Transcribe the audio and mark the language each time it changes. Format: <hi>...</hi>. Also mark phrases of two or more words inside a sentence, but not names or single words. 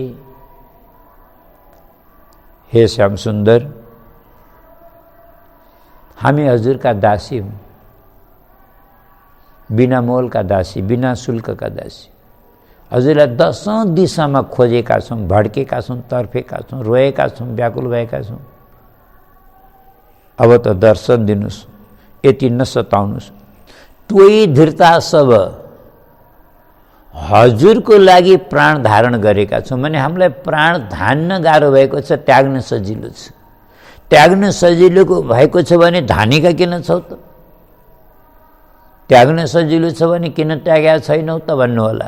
<ne>हे श्याम सुन्दर, हामी हजुरका दासी हौँ, बिना मोलका दासी, बिना शुल्कका दासी। हजुरलाई दशौं दिशामा खोजेका छौँ, भड्केका छौँ, तर्फेका छौँ, रोएका छौँ, व्याकुल भएका छौँ। अब त दर्शन दिनुहोस्, यति नसताउनुहोस्।</ne> <sa>त्वयि धृता सब,</sa> <ne>हजुरको लागि प्राण धारण गरेका छौँ भने हामीलाई प्राण धान्न गाह्रो भएको छ, त्याग्न सजिलो छ। त्याग्न सजिलो भएको छ भने धानेका किन छौ त? त्याग्न सजिलो छ भने किन त्यागेका छैनौ त भन्नु होला।</ne>